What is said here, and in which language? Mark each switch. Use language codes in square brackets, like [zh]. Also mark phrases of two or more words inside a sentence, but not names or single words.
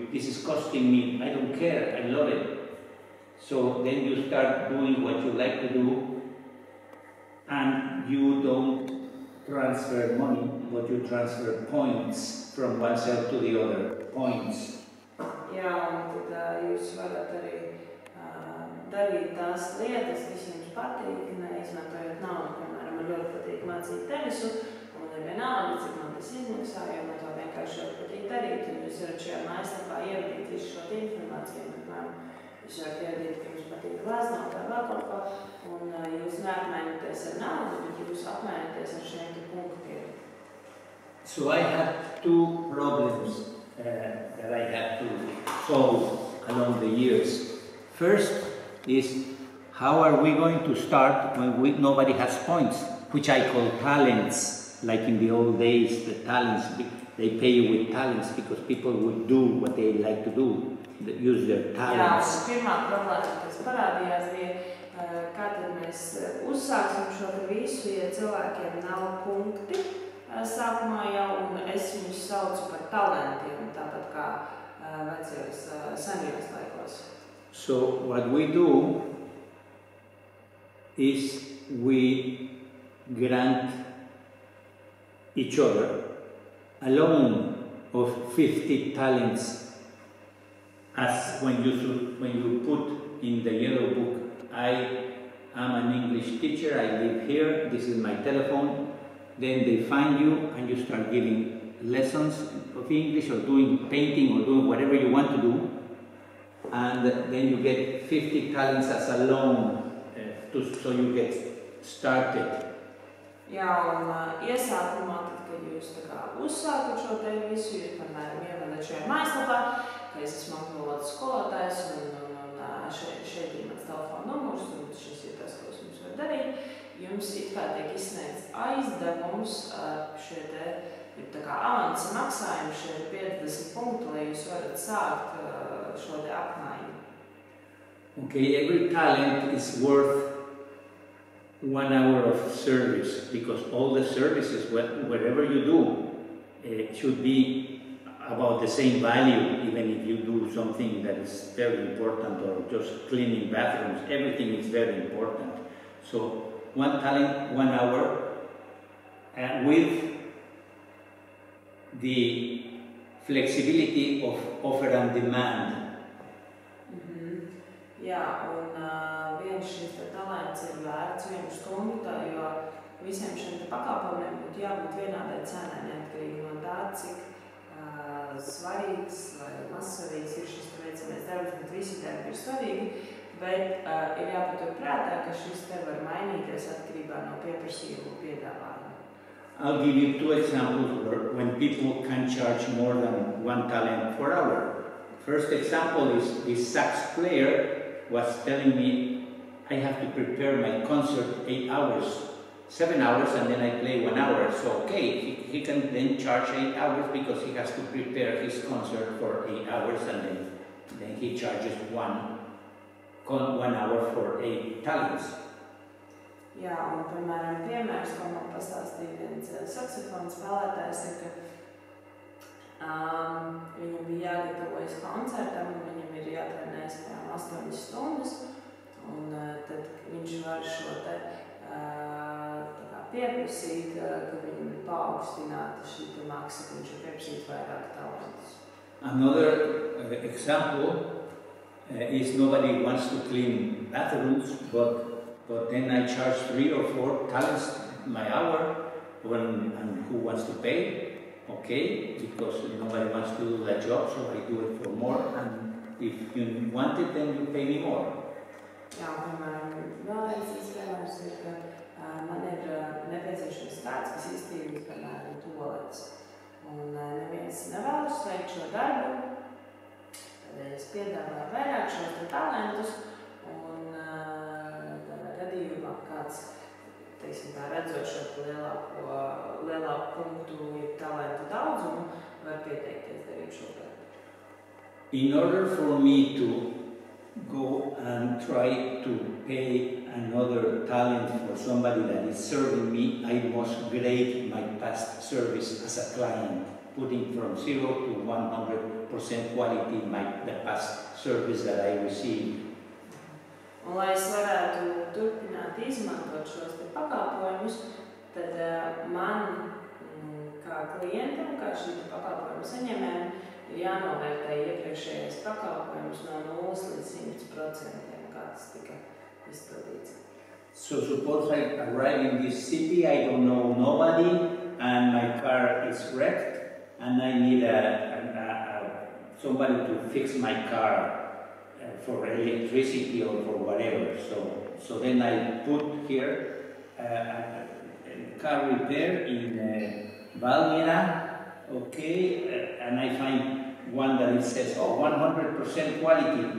[en] This is costing me, I don't care, I love it. So then you start doing what you like to do, and you don't transfer money, but you transfer points from one side to the other, points. [lv] Jā, un tad jūs varat arī darīt tās lietas, kas jums patīk, neizmantojot naudu. Piemēram, man ļoti patīk mācīt tenisu, un man ir vienalga, cik man tas izmaksā, jo man to vienkārši ļoti patīk darīt. Un jūs varat šajā mājaslapā ievadīt visu šo informāciju. Piemēram, jūs varat ievadīt, ka jums patīk gleznot vai vēl kaut ko, un jūs neapmainoties ar naudu, bet jūs apmainoties ar šiem punktiem. [en] So I had two problems that I had to solve along the years. First is how are we going to start when nobody has points, which I call talents, like in the old days, the talents. They pay you with talents because people would do what they like to do, use their talents. [lv] Jā, pirmā problēma, kas parādījās, bija, kā tad mēs uzsāksim šo visu, ja cilvēkiem nav punkti sākumā jau, un es viņus saucu par talantiem, tāpat kā vecajos senajos laikos. [en] So what we do is we grant each other a loan of 50 talents, as when you put in the yellow book, I am an English teacher, I live here, this is my telephone. Then they find you and you start giving lessons of English or doing painting or doing whatever you want to do. And then you get 50 talents as a loan, so you get started. [lv] Jā, un iesākumā, tad, kad jūs tā kā uzsākat šo te visu, jūs, piemēram, ievadat šajā mājaslapā, ka es esmu angļu valodas skolotājs un šeit ir mans telefona numurs, un šis ir tas, ko es jums varu darīt. Jums it kā tiek izsniegts aizdevums, šie te ir tā kā avansa maksājumi, šie ir 50 punkti, lai jūs varat sākt šo te apmaiņu. [en] Okay, every talent is worth 1 hour of service, because all the services, whatever you do, should be about the same value, even if you do something that is very important or just cleaning bathrooms, everything is very important. So 1 talent, 1 hour, with the flexibility of offer and demand. [lv] Jā, un viens šis talents ir vērts 1 stundu, jo visiem šiem pakalpojumiem būtu jābūt vienādai cenai, neatkarīgi no tā, cik svarīgs vai mazsvarīgs ir šis veicamais darbs, bet visi darbi ir svarīgi, bet ir jāpatur prātā, ka šis te var mainīties atkarībā no pieprasījuma un piedāvājuma. [en] I'll give you 2 examples when people can charge more than 1 talent per hour. First example is this sax player was telling me I have to prepare my concert 8 hours, 7 hours, and then I play 1 hour. So okay, he can then charge 8 hours because he has to prepare his concert for 8 hours, and then he charges 1 hour for 8 talents. [lv] Jā, un, piemēram, piemērs, ko man pastāstīja viens saksofona spēlētājs, ir, ka viņam bija jāgatavojas koncertam, un viņam ir jātrenējas 8 stundas, un tad viņš var šo te pieprasīt, ka viņam ir paaugstināta šī te maksa, ka viņš var pieprasīt vairāk talentus. [en] Another example is nobody wants to clean bathrooms, but then I charge 3 or 4 talents my hour, and who wants to pay? Okay, because nobody wants to do that job, so I do it for more, and if you want it, then you pay me more. [lv] Jā, piemēram, vēl viens piemērs ir, ka man ir nepieciešams kāds, kas iztīrīs, piemēram, tualetes. Un neviens nevēlas veikt šo darbu, tad es piedāvāju vairāk šos talentus, un tādā gadījumā kāds, teiksim tā, redzot šo lielāku punktu, ja talentu daudzumu, var pieteikties darīt šo darbu. [en] In order for me to go and try to pay another talent for somebody that is serving me, I must grade my past service as a client, putting from 0 to 100% quality the past service that I received. [lv] Un, lai es varētu turpināt izmantot šos pakalpojumus, tad man, kā klientam, kā šī pakalpojuma saņēmējiem, ir jānovērtē iepriekšējais pakalpojums no 0 līdz 100%, kā tas tika izpildīts. [en] So suppose I arrive in this city, I don't know nobody, and my car is wrecked, and I need somebody to fix my car for electricity or for whatever. So then I put here car repair in Valmiera, okay, and I find one that it says, oh, 100% quality.